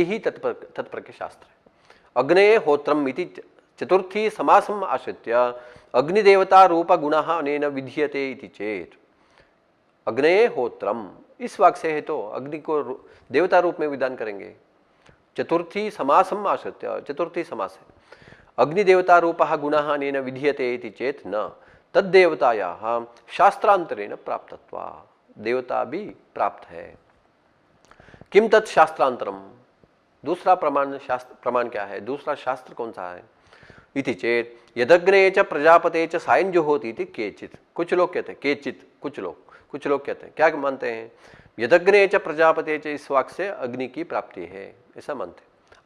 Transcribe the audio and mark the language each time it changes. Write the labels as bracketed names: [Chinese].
[Hindi] यही तत्प्रत्यय शास्त्र है। [Sanskrit] अग्नेय होत्रम इति चतुर्थी समासम आश्रित्य अग्निदेवता रूप गुणः अनेन विधीयते इति चेत। अग्नये होत्रम, [Hindi] इस वाक्य से है तो अग्नि को देवता रूप में विधान करेंगे। [Sanskrit] चतुर्थी समासम आश्रित्य, [Hindi] चतुर्थी समास है। [Sanskrit] अग्निदेवता रूपः गुणः अनेन विधीयते इति चेत न तद्देवतायाः शास्त्रांतरेण प्राप्तत्वा, [Hindi] देवता भी प्राप्त है। [Sanskrit] किम तत् शास्त्रांतरम, [Hindi] दूसरा प्रमाण, शास्त्र प्रमाण क्या है, दूसरा शास्त्र कौन सा है। [Sanskrit] इति चेत यदग्ने च प्रजापते च सायं जुहोति इति केचित, [Hindi] कुछ लोग कहते हैं केचित, कुछ लोग कहते हैं, क्या मानते हैं, [Sanskrit] यदग्ने च प्रजापते च, [Hindi] इस वाक्य से अग्नि की प्राप्ति है, ऐसा मानते हैं।